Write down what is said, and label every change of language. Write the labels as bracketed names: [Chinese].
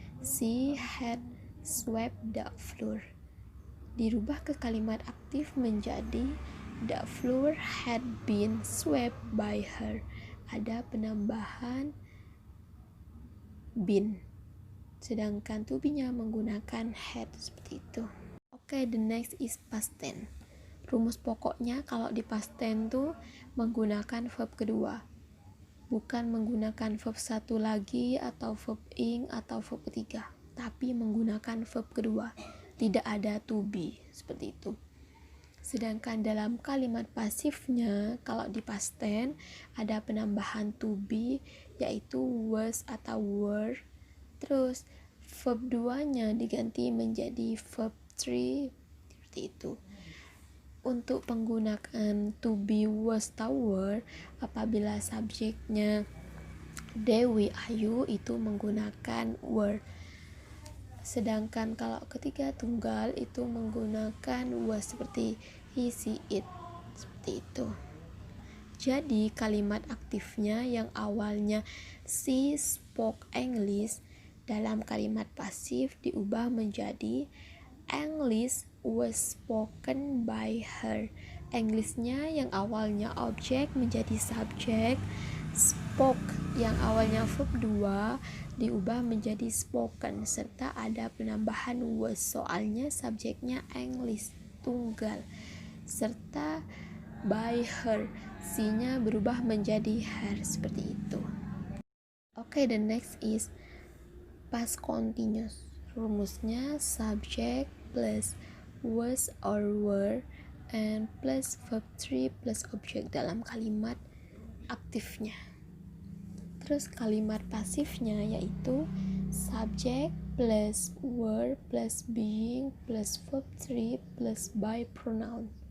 [English] She had swept the floor. [Indonesian] Dirubah ke kalimat aktif menjadi [English] the floor had been swept by her. [Indonesian] Ada penambahan been, sedangkan to be-nya menggunakan had, seperti itu. [English] Okay, the next is past tense. [Indonesian] Rumus pokoknya kalau di past tense tuh menggunakan verb kedua, bukan menggunakan verb 1 lagi atau verb ing atau verb ketiga, tapi menggunakan verb kedua, tidak ada to be, seperti itu. Sedangkan dalam kalimat pasifnya kalau di past tense ada penambahan to be, yaitu was atau were, terus verb 2-nya diganti menjadi verb 3, seperti itu. Untuk penggunaan to be, was, atau were, apabila subjeknya they, we, are, you itu menggunakan were. Sedangkan kalau ketiga tunggal itu menggunakan was, seperti he, she, it, seperti itu. Jadi kalimat aktifnya yang awalnya [English] she spoke English [Indonesian] dalam kalimat pasif diubah menjadi [English] English was spoken by her. [Indonesian] Englishnya yang awalnya objek menjadi subjek. Spoke yang awalnya verb 2 diubah menjadi spoken, serta ada penambahan was, soalnya subjeknya English tunggal, serta by her, si-nya berubah menjadi her, seperti itu. [English] Oke, the next is past continuous. [Indonesian] Rumusnya subject plus was or were and plus verb 3 plus object dalam kalimat aktifnya. Terus kalimat pasifnya yaitu subject plus were plus being plus verb 3 plus by pronoun.